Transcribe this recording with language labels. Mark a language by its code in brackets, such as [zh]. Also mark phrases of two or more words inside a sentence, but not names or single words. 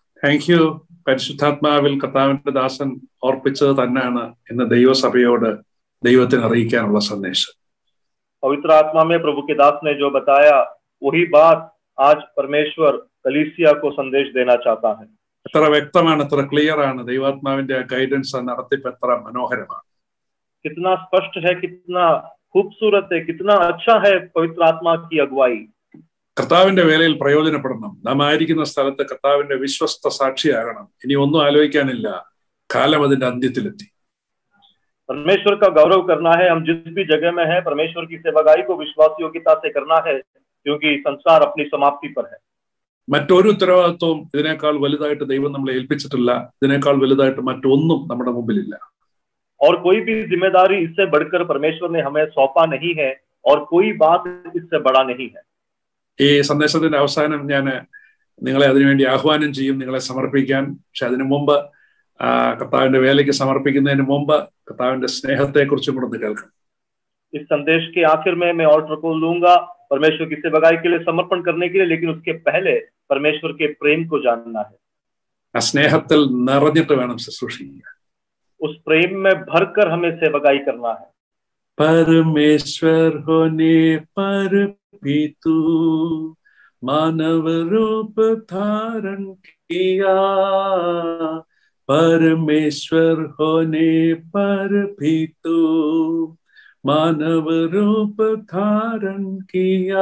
[en] thank you. [ml] പരിശുദ്ധാത്മാവിൽ കർത്താവിന്റെ ദാസൻ ഓർപ്പിച്ചത് തന്നെയാണ് ഇന്ന് ദൈവസഭയോട് ദൈവത്തിന് അറിയിക്കാനുള്ള സന്ദേശം. [hi] पवित्र आत्मा में प्रभु के दास ने जो बताया वही बात आज परमेश्वर कलीसिया को संदेश देना चाहता है. [ml] എത്ര വ്യക്തമാണ്, എത്ര ക്ലിയർ ആണ് ദൈവാത്മാവിന്റെ ഗൈഡൻസ്, നടത്തിപ്പ് എത്ര മനോഹരമാണ്. [hi] कितना स्पष्ट है, कितना खूबसूरत है, कितना अच्छा है पवित्र आत्मा की अगुवाई. [ml] കർത്താവിന്റെ വേലയിൽ പ്രയോജനപ്പെടണം. നാം ആയിരിക്കുന്ന സ്ഥലത്ത് കർത്താവിന്റെ വിശ്വസ്ത സാക്ഷിയാകണം. ഇനി ഒന്നും ആലോചിക്കാനില്ല, കാലം അതിന്റെ അന്ത്യത്തിലെത്തി. [hi] परमेश्वर का गौरव करना है. हम जिस भी जगह में है परमेश्वर की सेवागाई को विश्वास योग्यता से करना है, क्योंकि संसार अपनी समाप्ति पर है. [ml] മറ്റൊരു ഉത്തരവാദിത്വവും ഇതിനേക്കാൾ വലുതായിട്ട് ദൈവം നമ്മളെ ഏൽപ്പിച്ചിട്ടില്ല. ഇതിനേക്കാൾ വലുതായിട്ട് മറ്റൊന്നും നമ്മുടെ മുമ്പിലില്ല. [hi] और कोई भी जिम्मेदारी इससे बढ़कर परमेश्वर ने हमें सौंपा नहीं है, और कोई बात इससे बड़ा नहीं है. [ml] ഈ സന്ദേശത്തിന്റെ അവസാനം ഞാൻ നിങ്ങളെ അതിനുവേണ്ടി ആഹ്വാനം ചെയ്യും, നിങ്ങളെ സമർപ്പിക്കാൻ. പക്ഷെ അതിനു മുമ്പ് കർത്താവിന്റെ വേലയ്ക്ക് സമർപ്പിക്കുന്നതിന് മുമ്പ് കർത്താവിന്റെ സ്നേഹത്തെ കുറിച്ചും കൂടെ കേൾക്കണം. [hi] इस संदेश के आखिर में मैं ऑल्टर को लूंगा परमेश्वर की सेवागाई के लिए समर्पण करने के लिए, लेकिन उसके पहले परमेश्वर के प्रेम को जानना है. [ml] ആ സ്നേഹത്തിൽ നിറഞ്ഞിട്ട് വേണം ശുശ്രൂഷിക്കുക. [hi] उस प्रेम में भरकर हमें सेवागाई करना है. परमेश्वर होने पर भी तू मानव रूप धारण किया. परमेश्वर होने पर भी तू मानव रूप धारण किया.